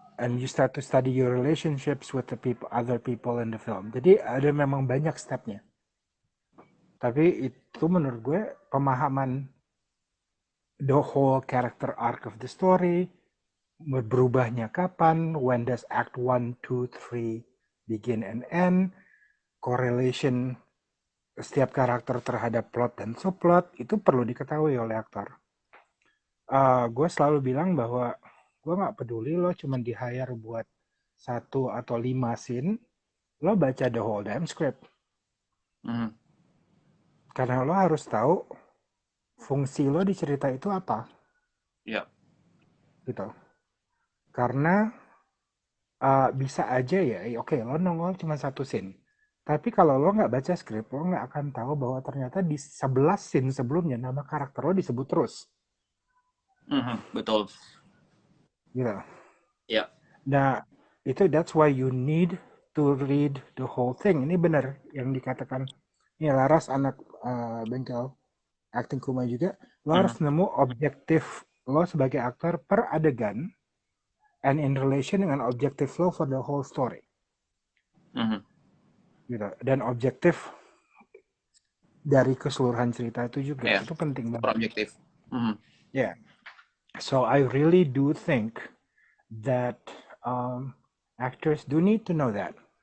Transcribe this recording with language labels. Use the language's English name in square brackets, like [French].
[English] And you start to study your relationships with the people, other people in the film. [Indonesian] Jadi ada memang banyak stepnya. Tapi itu menurut gue pemahaman [English] the whole character arc of the story, [Indonesian] berubahnya kapan, [English] when does act 1, 2, 3 begin and end, [Indonesian] correlation setiap karakter terhadap plot dan subplot, itu perlu diketahui oleh aktor. Gue selalu bilang bahwa gue nggak peduli lo cuma di hire buat 1 atau 5 scene, lo baca [English] the whole damn script. Hmm. [Indonesian] Karena lo harus tahu fungsi lo di cerita itu apa, Ya. gitu. Karena bisa aja ya, oke lo nongol cuma 1 scene. Tapi kalau lo nggak baca skrip, lo nggak akan tahu bahwa ternyata di 11 scene sebelumnya nama karakter lo disebut terus. Hmm. Betul. Gitu. Ya. Nah, itu [English] that's why you need to read the whole thing. [Indonesian] Ini benar yang dikatakan ini Laras anak bengkel acting Kuma juga. Lo Hmm. harus nemu objektif lo sebagai aktor per adegan [English] and in relation [Indonesian] dengan objektif lo [English] for the whole story. Hmm. [Indonesian] Gitu. Dan objektif dari keseluruhan cerita itu juga. Ya. Itu penting Super banget. objektif. Hmm. [English] Yeah. So I really do think that actors do need to know that.